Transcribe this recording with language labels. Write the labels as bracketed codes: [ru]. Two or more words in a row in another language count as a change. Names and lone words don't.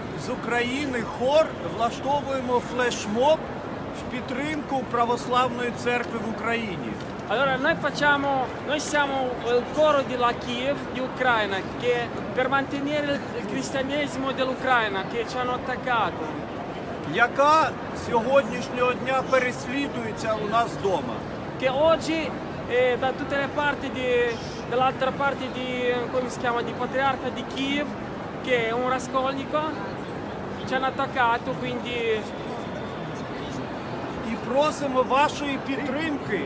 [uk] України хор влаштовуємо флешмоб в підтримку Православної церкви в Україні. [it] Allora noi siamo il coro della Kiev di Ucraina che per mantenere il cristianesimo dell'Ucraina che ci hanno attaccato. [uk] Яка сьогоднішнього дня переслідується у нас вдома. [it] Che oggi da tutte le parti dall'altra parte come si chiama, di Patriarca di Kiev, che è un rascolnico, ci hanno attaccato, quindi [uk] І просимо вашої підтримки.